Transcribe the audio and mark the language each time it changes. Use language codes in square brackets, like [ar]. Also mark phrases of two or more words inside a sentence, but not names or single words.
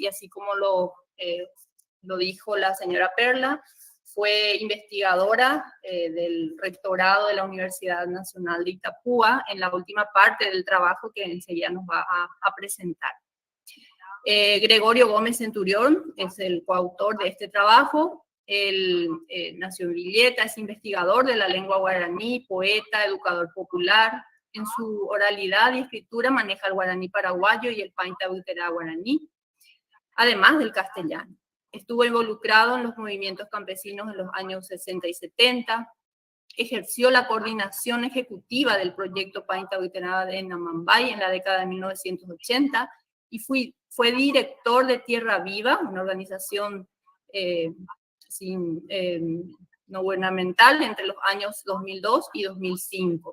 [es] Y así como lo dijo la señora Perla, fue investigadora del rectorado de la Universidad Nacional de Itapúa en la última parte del trabajo que enseguida nos va a presentar. Gregorio Gómez Centurión es el coautor de este trabajo. Él nació en Villeta, es investigador de la lengua guaraní, poeta, educador popular. En su oralidad y escritura maneja el guaraní paraguayo y el paita huitená guaraní, además del castellano. Estuvo involucrado en los movimientos campesinos en los años 60 y 70, ejerció la coordinación ejecutiva del proyecto Paita Huitená de Namambay en la década de 1980 y fue director de Tierra Viva, una organización no gubernamental entre los años 2002 y 2005.